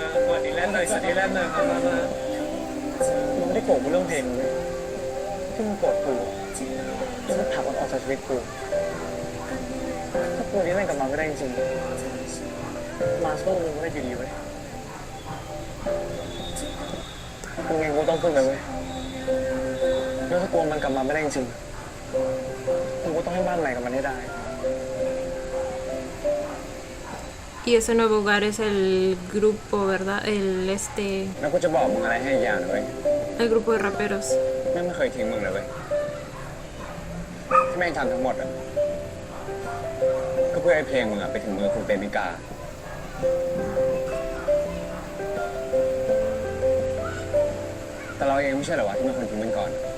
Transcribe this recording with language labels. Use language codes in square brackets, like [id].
[th] มาดีแลนด์หน่อยดีแลนด์หน่อยมามึงไม่ได้โกรธกูเรื่องเพลงเลยที่มึงโกรธกูที่มึงผลักมันออกจากชีวิตกูถ้ากูนี้แม่งกลับมาไม่ได้จริงๆมาสู้มึงไม่ได้ดีๆเว้ยกูเองกูต้องขึ้นไปเว้ยแล้วถ้ากลัวมันกลับมาไม่ได้จริงๆกูก็ต้องให้บ้านใหม่กับมันให้ได้ [es] y ese nuevo hogar es el grupo, ¿verdad? [th] แล้วกูจะบอกมึงอะไรให้อีกอย่างหนึ่งเว้ย [es] El grupo de raperos. [th] แม่งไม่เคยทิ้งมึงเลยเว้ยที่แม่งทำทั้งหมดอ่ะก็เพื่อให้เพลงมึงอ่ะไปถึงมือคุณเปรมิกาแต่เราเองไม่ใช่เหรอวะที่เป็นคนทิ้งมันก่อน